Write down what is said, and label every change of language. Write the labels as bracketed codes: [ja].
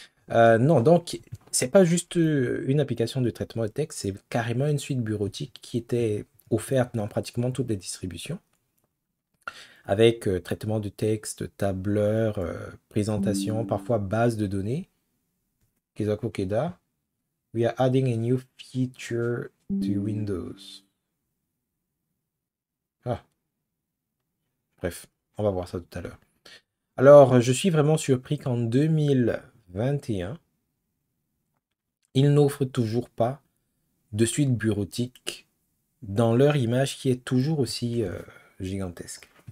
[fr] Non, donc, c'est pas juste une application de traitement de texte, c'est carrément une suite bureautique qui était offerte dans pratiquement toutes les distributions, avec traitement de texte, tableur, présentation, parfois base de données. Kizako Keda. [en] We are adding a new feature to Windows. [fr] Ah, bref, on va voir ça tout à l'heure. Alors, je suis vraiment surpris qu'en 2021, ils n'offrent toujours pas de suite bureautique dans leur image qui est toujours aussi gigantesque.